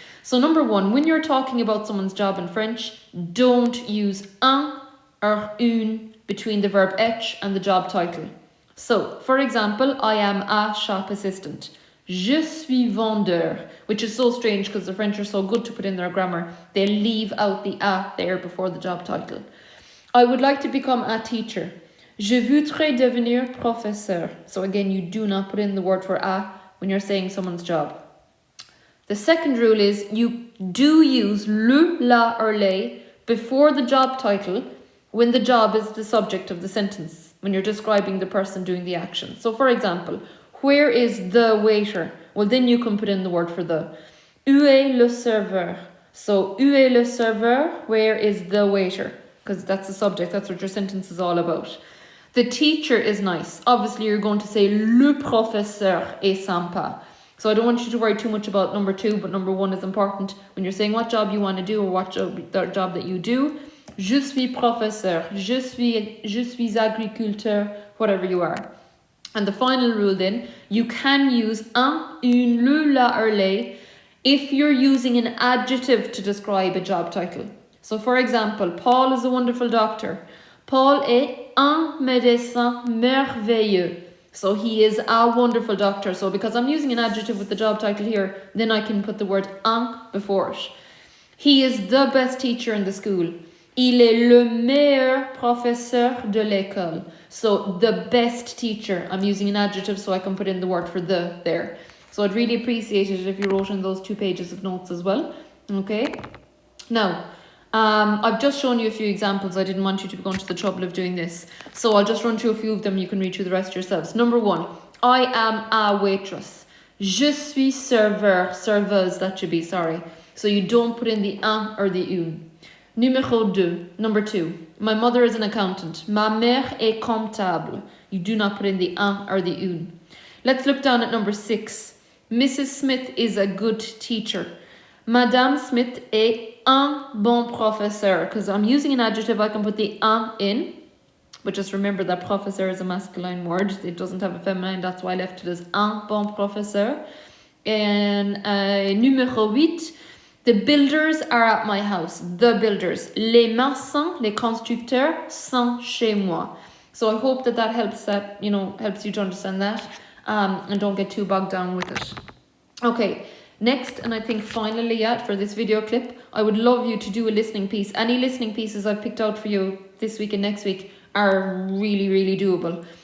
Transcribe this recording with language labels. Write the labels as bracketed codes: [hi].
[en] So number 1, when you're talking about someone's job in French, don't use un or une between the verb être and the job title. So, for example, I am a shop assistant. [fr] Je suis vendeur, [en] which is so strange because the French are so good to put in their grammar. They leave out the a there before the job title. I would like to become a teacher. [fr] Je voudrais devenir professeur. [en] So again, you do not put in the word for a when you're saying someone's job. The second rule is you do use le, la or les before the job title when the job is the subject of the sentence, when you're describing the person doing the action. So for example, where is the waiter? well, then you can put in the word for the. [fr] Où est le serveur? [en] So, [fr] où est le serveur? [en] Where is the waiter? Because that's the subject, that's what your sentence is all about. The teacher is nice. Obviously, you're going to say [fr] le professeur est sympa. [en] So I don't want you to worry too much about number 2, but number 1 is important. When you're saying what job you want to do or what job that you do, [fr] je suis professeur, je suis agriculteur, [en] whatever you are. And the final rule then, you can use un, une, le, la, or les if you're using an adjective to describe a job title. So for example, Paul is a wonderful doctor. [fr] Paul est un médecin merveilleux. [en] So he is a wonderful doctor. So because I'm using an adjective with the job title here, then I can put the word un before it. He is the best teacher in the school. [fr] Il est le meilleur professeur de l'école. [en] So the best teacher. I'm using an adjective so I can put in the word for the there. So I'd really appreciate it if you wrote in those 2 pages of notes as well. Okay. Now, I've just shown you a few examples. I didn't want you to go into the trouble of doing this. So I'll just run through a few of them. You can read through the rest yourselves. Number 1, I am a waitress. [fr] Je suis serveur, serveuse, [en] that should be, sorry. So you don't put in the un or the une. Number 2, my mother is an accountant. [fr] Ma mère est comptable. [en] You do not put in the un or the une. Let's look down at number 6. Mrs. Smith is a good teacher. [fr] Madame Smith est un bon professeur. [en] Because I'm using an adjective, I can put the un in. But just remember that professeur is a masculine word. It doesn't have a feminine. That's why I left it as [fr] un bon professeur. [en] And numéro 8. The builders are at my house. The builders. [fr] Les maçons, les constructeurs sont chez moi. [en] So I hope that helps helps you to understand that. And don't get too bogged down with it. Okay, next, and I think finally for this video clip, I would love you to do a listening piece. Any listening pieces I've picked out for you this week and next week are really, really doable.